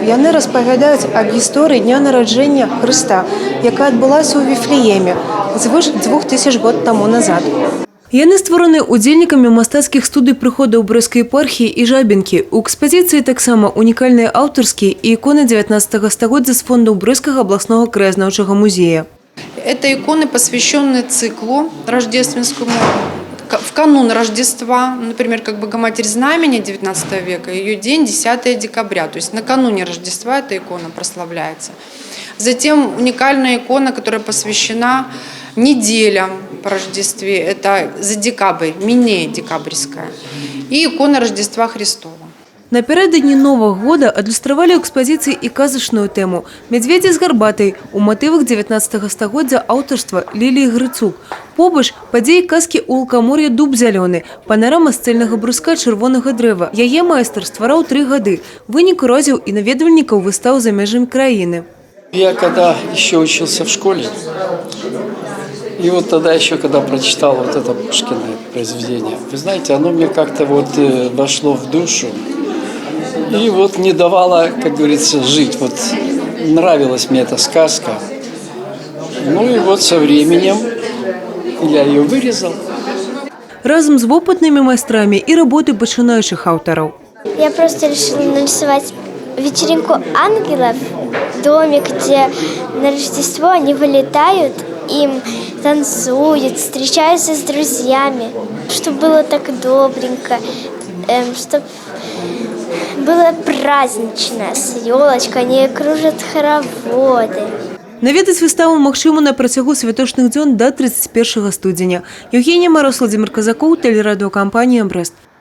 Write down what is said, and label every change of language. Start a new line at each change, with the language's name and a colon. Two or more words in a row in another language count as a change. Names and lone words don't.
Belarusian: Яны распавядаюць аб гісторыі дня нараджэння Хрыста, якая адбылася ў Віфлееме звыш 2000 год таму назад. Яны створаны удзельнікамі мастацкіх студый прыходаў брэсцкай епархіі і Жабінкі. У экспазіцыі таксама унікальныя аўтарскія і іконы 19 стагоддзя з фондаў Брэсцкага абласнога краязнаўчага музея.
Russian: Это иконы, посвященные циклу рождественскому. В канун Рождества, например, как Богоматерь Знамени 19 века, ее день 10 декабря, то есть накануне Рождества эта икона прославляется. Затем уникальная икона, которая посвящена неделям по Рождестве, это за декабрь, Минея декабрьская, и икона Рождества Христова.
Belarusian: Напярэдадні Новага года адлюстравалі ў экспазіцыі і казачную тэму «Мядзведзі з гарбатай» у матывах 19 стагоддзя аўтарства Ліліі Грыцук. Побач падзеі казкі ў лукамор'я «Дуб зялёны», панарама з цэльнага бруска чырвонага дрэва. Яе майстар ствараў 3 гады. Вынік уразіў і наведвальнікаў выстаў за межамі краіны.
Russian: Я когда еще учился в школе, и вот тогда еще, когда прочитал вот это Пушкино произведение, вы знаете, оно мне как-то вот вошло в душу и вот не давало, как говорится, жить. Вот нравилась мне эта сказка. Ну и вот со временем я ее вырезал.
Belarusian: Разом з вопытнымі майстрамі і работы пачынаючых аўтараў.
Russian: Я просто решила нарисовать вечеринку ангелов, домик, где на Рождество они вылетают, им танцуют, встречаются с друзьями, чтобы было так добренько, чтобы было празднично, с елочкой, они кружат хороводы.
Belarusian: Наведаць выставу магчыма на працягу святочных дзён да 31 студзеня.
Russian: Евгения Мороз, Владимир Казаков, телерадиокомпания «Брест».